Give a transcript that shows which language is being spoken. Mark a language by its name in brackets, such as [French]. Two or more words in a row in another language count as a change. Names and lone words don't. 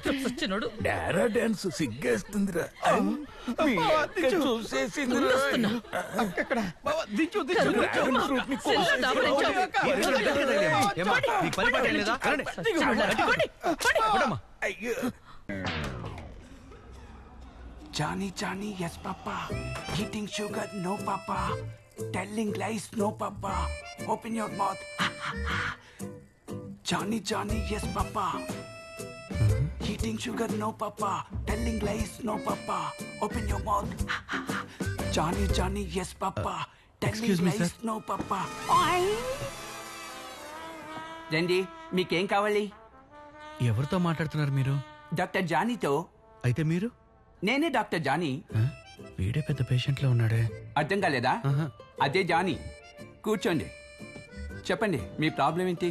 [Telugu] వచ్చినాడు. డారా డాన్స్ సిగ్గేస్తుందిరా. మీ అక్క చూసేసిందిరా. [English] dragon fruit [Telugu] ని ఏమ్మా, నీకు పని పాట ఏం లేదా? కొడమ్మా. అయ్యో. [English] Johnny, Johnny, yes, Papa. Eating sugar, no, Papa. Telling lies, no, Papa. Open your mouth. Johnny, Johnny, yes, Papa. Eating sugar, no, Papa. Telling lies, no, Papa. Open your mouth. Johnny, Johnny, yes, Papa. Telling excuse me, lies, sir. no, Papa. [Telugu] రండి, మీకేం కావాలి? ఎవరితో మాట్లాడుతున్నారు మీరు? డాక్టర్ జానీతో. అయితే మీరు? నేనే డాక్టర్ జానీ. ఆ? వీడే పెద్ద పేషెంట్ లో ఉన్నాడే. అర్థం కాలేదా? ఆహా. అదే జానీ. కూర్చోండి, చెప్పండి మీ ప్రాబ్లం ఏంటి?